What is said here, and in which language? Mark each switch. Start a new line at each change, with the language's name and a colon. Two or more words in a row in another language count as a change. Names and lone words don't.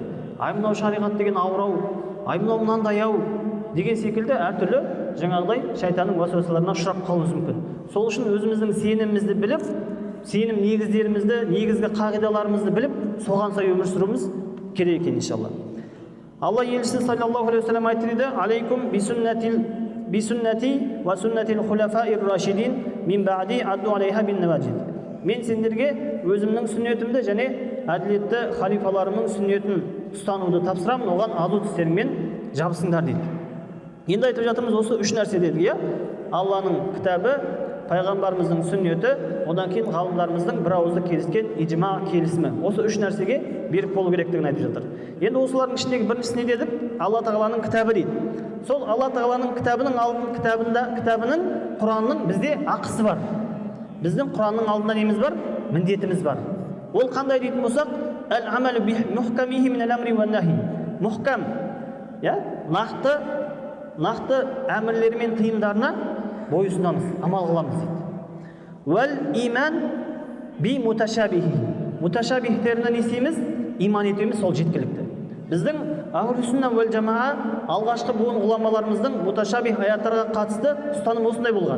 Kazakh: Мынау шариғат деген ауыр-ау, мынау мынандай-ау деген секілді әртүрлі жаңағыдай шайтанның уәсуасаларына ұшырап қалуымыз мүмкін. Сол үшін өзіміздің сенімімізді біліп, сенім негіздерімізді, негізгі қағидаларымызды біліп, соған сай өмір сүруіміз керек екен иншалла. Алла елшісі
Arabic: صلى الله عليه وسلم айтты: "عليكم بسنتي وسنة الخلفاء الراشدين من بعدي عضوا عليها بالنواجذ."
Kazakh: Мен сендерге өзімнің сүннетімді және әділетті халифаларымның сүннетін ұстануды тапсырамын, оған азу тістеріңмен жабысыңдар дейді. Енді айтып жатырмыз осы үш нәрсе дедік, иә? Алланың кітабы, пайғамбарымыздың сүннеті, одан кейін ғалымдарымыздың бір ауызды келіскен ижма келісімі. Осы үш нәрсеге берік болу керектігін айтып жатыр. Енді осылардың ішіндегі біріншісіне дедік, Алла Тағаланың кітабы дейді. Сол Алла Тағаланың кітабының Құранның бізде ақысы бар. Біздің Құранның алдында неміз бар? Міндетіміз бар. Ол қандай дейтін болсақ,
Arabic: العمل بمحكمه من الأمر والنهي.
Kazakh: Мухкам, нақты әмірлері мен тыйымдарына бойұсынамыз, амал қыламыз дейді.
Arabic: والإيمان بمتشابهه.
Kazakh: Муташабихтеріне не істейміз? Иман етеміз, сол жеткілікті. Біздің
Arabic: أهل السنة والجماعة
Kazakh: алғашқы буын ғұламаларымыздың муташабих аяттарға қатысты ұстаным осындай болған.